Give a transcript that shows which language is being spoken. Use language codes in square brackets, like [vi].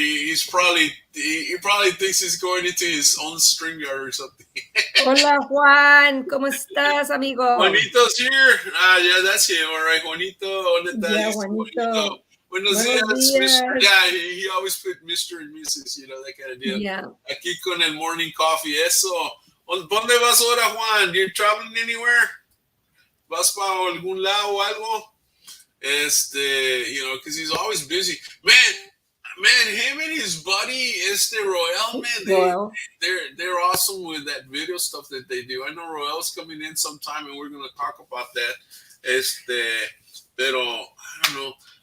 [en] He probably thinks he's going into his own string yard or something. [es] Hola, Juan. ¿Cómo estás, amigo? [en] Juanito's here. Yeah, that's him. All right, Juanito. Yeah, Juanito. [es] Buenos Buenos días, Mr. días. [en] Yeah, he always put Mr. and Mrs., that kind of deal. Yeah. [es] Aquí con el [en] morning coffee, [es] eso. ¿Dónde vas ahora, Juan? [en] You traveling anywhere? [es] ¿Vas para algún lado o algo? [en] Because he's always busy. Man, him and his buddy, Royale, man, they're awesome with that video stuff that they do. I know Royale's coming in sometime, and we're going to talk about that. [es] Pero, [en] I don't know.